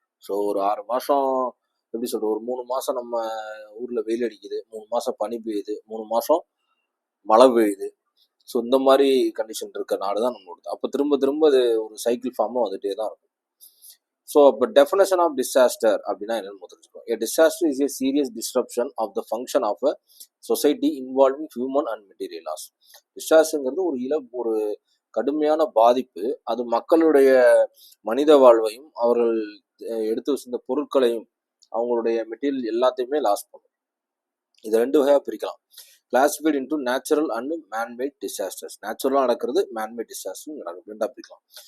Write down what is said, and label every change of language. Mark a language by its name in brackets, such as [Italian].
[Tamil] So ஒரு 6 மாதம் எப்படி சொல்கிறது, ஒரு 3 மாதம் நம்ம ஊரில் வெயில் அடிக்குது, 3 மாதம் பனி பெய்யுது, 3 மாதம் மழை பெய்யுது. ஸோ இந்த மாதிரி கண்டிஷன் இருக்க நாடு தான் நம்மளோடது. அப்போ திரும்ப திரும்ப அது ஒரு சைக்கிள் ஃபார்மாக வந்துட்டே தான் இருக்கும். ஸோ அப்போ டெஃபினேஷன் ஆஃப் டிசாஸ்டர் அப்படின்னா என்னன்னு தெரிஞ்சுக்கணும். [English] A disaster is a serious disruption of the function of a society involving human and material loss. [Tamil] டிசாஸ்டர்ங்கிறது ஒரு கடுமையான பாதிப்பு, அது மக்களுடைய மனித வாழ்வையும் அவர்கள் எடுத்து வச்சிருந்த பொருட்களையும் அவங்களுடைய மெட்டீரியல் எல்லாத்தையுமே லாஸ் பண்ணும். இதை 2 வகையாக பிரிக்கலாம். [English] Classified into natural and manmade disasters. [Tamil] நேச்சுரலாக நடக்கிறது, மேன்மேட் டிசாஸ்டர் நடக்கிறது, 2 பிரிக்கலாம்.